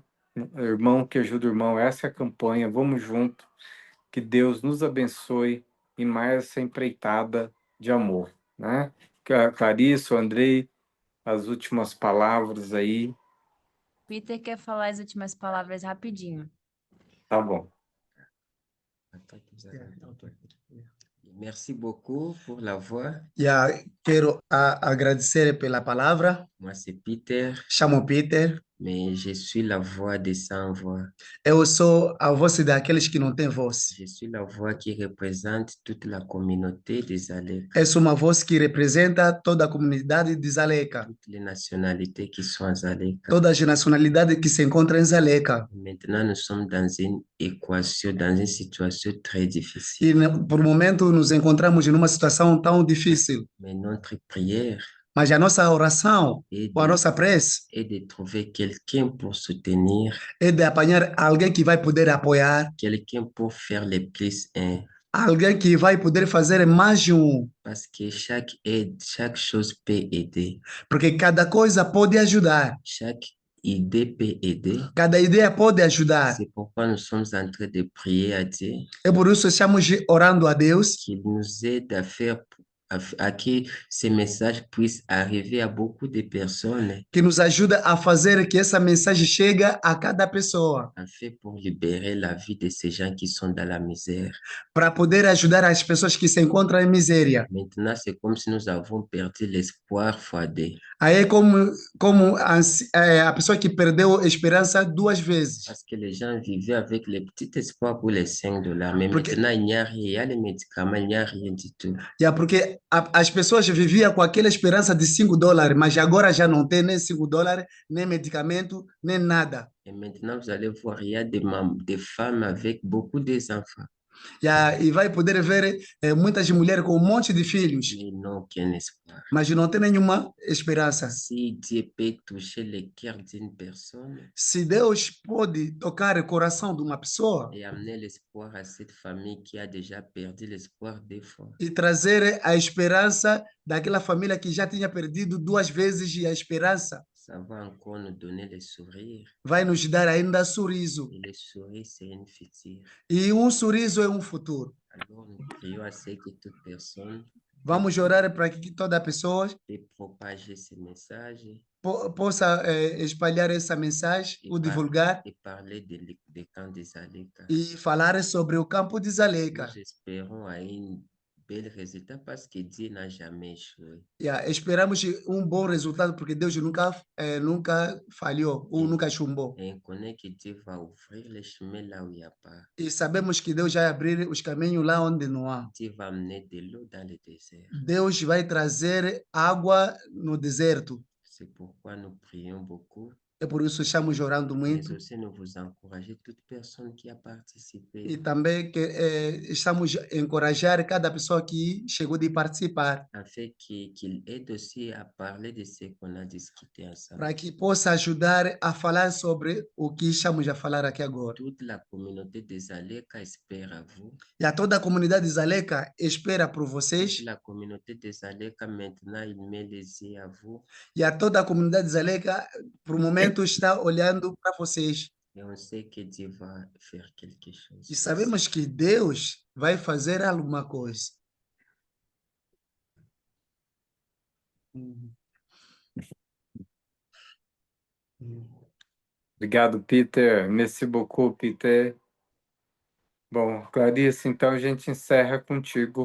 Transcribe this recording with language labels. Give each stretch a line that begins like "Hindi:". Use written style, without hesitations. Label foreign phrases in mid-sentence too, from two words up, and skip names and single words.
Portuguese: Irmão que ajuda irmão, essa é a campanha. Vamos junto, que Deus nos abençoe e mais essa empreitada de amor, né? Clarice, Andrei, as últimas palavras aí, Peter quer falar as últimas palavras rapidinho. tá bom.
French: Merci beaucoup pour la voix.
Portuguese: Quero agradecer pela palavra.
French: Moi, c'est Peter,
Portuguese: Chamo Peter.
French: mais je suis la voix des sans voix.
Portuguese: Eu sou a voz daqueles que não têm voz.
French: Je suis la voix qui représente toute la communauté des Alec,
Portuguese: Eu sou uma voz que representa toda a comunidade de Zaleca,
French: toutes les nationalités qui sont à Zaleka.
Portuguese: todas as nacionalidades que se encontram em Zaleca.
French: Maintenant, nous sommes dans une équation, dans une situation très difficile.
Portuguese: E por momento nos encontramos em uma situação tão difícil.
French: Mais notre prière
Portuguese: Mas a nossa oração,
French: est
Portuguese: ou a
French: de,
Portuguese: nossa prece,
French: est de trouver quelqu'un pour soutenir,
Portuguese: é de apanhar alguém que vai poder apoiar,
French: quelqu'un pour faire les plus un.
Portuguese: alguém que vai poder fazer mais de um,
French: Parce que chaque aide, chaque chose peut aider.
Portuguese: porque cada coisa pode ajudar,
French: Chaque idée peut aider.
Portuguese: cada ideia pode ajudar.
French: C'est pourquoi nous sommes en train de prier à Dieu
Portuguese: É por isso que estamos orando a Deus
French: qu'il nous aide à faire, à que ces messages puissent arriver à beaucoup de personnes,
Portuguese: que nos ajuda a fazer que essa mensagem chegue a cada pessoa,
French: afin pour libérer la vie de ces gens qui sont dans la misère.
Portuguese: para poder ajudar as pessoas que se encontram em miséria.
French: Maintenant, c'est comme si nous avons perdu l'espoir fois 2.
Portuguese: Aí é como a pessoa que perdeu a esperança duas vezes.
French: Parce que les gens vivaient avec le petit espoir pour les $5. Mais
Portuguese: Porque-
French: maintenant, il n'y a rien. Il y a les médicaments, il n'y a rien du tout.
Portuguese: Porque as pessoas viviam com aquela esperança de $5, mas agora já não tem nem $5, nem medicamento, nem nada.
French: Et maintenant, vous allez voir, il y a des femmes avec beaucoup d'enfants.
Portuguese: E vai poder ver muitas mulheres com um monte de filhos,
French: Mais ils n'ont aucun espoir.
Portuguese: mas não tem nenhuma esperança.
French: Si Dieu peut toucher le cœur d'une personne
Portuguese: Se Deus pode tocar o coração de uma pessoa
French: et amener l'espoir à cette famille qui a déjà perdu l'espoir 2 fois,
Portuguese: e trazer a esperança daquela família que já tinha perdido duas vezes a esperança,
French: Ça va encore nous donner le sourire.
Portuguese: vai nos dar ainda sorriso.
French: Et le sourire, c'est un futur.
Portuguese: E um sorriso é um futuro.
French: Alors, nous prions à ce que toute personne
Portuguese: Vamos orar para que toda pessoa
French: puisse propager ce message
Portuguese: possa espalhar essa mensagem,
French: et,
Portuguese: ou divulgar,
French: et parler des camps des Aleka.
Portuguese: e falar sobre o campo de Zaleca.
French: Nous espérons à un bel résultat parce que Dieu n'a jamais échoué.
Portuguese: Esperamos um bom resultado, porque Deus nunca falhou ou nunca chumbou.
French: Et on connaît que Dieu va ouvrir les chemins là où il n'y a pas.
Portuguese: E sabemos que Deus vai abrir os caminhos lá onde não há.
French: Dieu va amener de l'eau dans le désert.
Portuguese: Deus vai trazer água no deserto.
French: C'est pourquoi nous prions beaucoup.
Portuguese: É por isso que estamos orando
French: Mais
Portuguese: muito.
French: aussi, nous vous encourager toute personne qui a participé.
Portuguese: E também que estamos a encorajar cada pessoa que chegou de participar,
French: Afin qu'il aide aussi à parler de ce qu'on a discuté ensemble.
Portuguese: para que possa ajudar a falar sobre o que estamos a falar aqui agora.
French: Toute la communauté des Aleka espère à vous.
Portuguese: E a toda a comunidade Zaleca espera por vocês.
French: Toute la communauté des Aleka maintenant, il met les yeux à vous.
Portuguese: E a toda a comunidade Zaleca, por um momento, está olhando para vocês.
French: Et on sait que Dieu va faire quelque chose.
Portuguese: E sabemos que Deus vai fazer alguma coisa. Obrigado, Peter.
French: Merci beaucoup, Peter.
Portuguese: Bom, Clarice, então a gente encerra contigo.